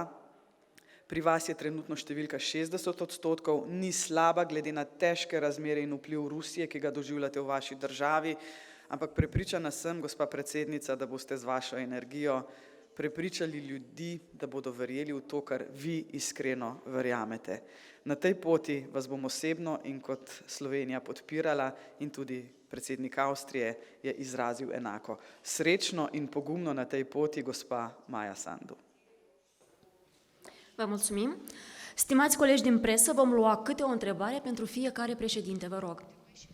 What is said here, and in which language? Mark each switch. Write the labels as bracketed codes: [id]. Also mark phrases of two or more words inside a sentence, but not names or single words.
[sl] Pri vas je trenutno številka 60%, ni slaba glede na težke razmere in vpliv Rusije, ki ga doživljate v vaši državi, ampak prepričana sem, gospa predsednica, da boste z vašo energijo prepričali ljudi, da bodo verjeli v to, kar vi iskreno verjamete. Na tej poti vas bom osebno in kot Slovenija podpirala in tudi predsednik Avstrije je izrazil enako. Srečno in pogumno na tej poti, gospa Maia Sandu. [ro] Vă mulțumim. Stimați colegi din presă, vom lua câte o întrebare pentru fiecare președinte, vă rog.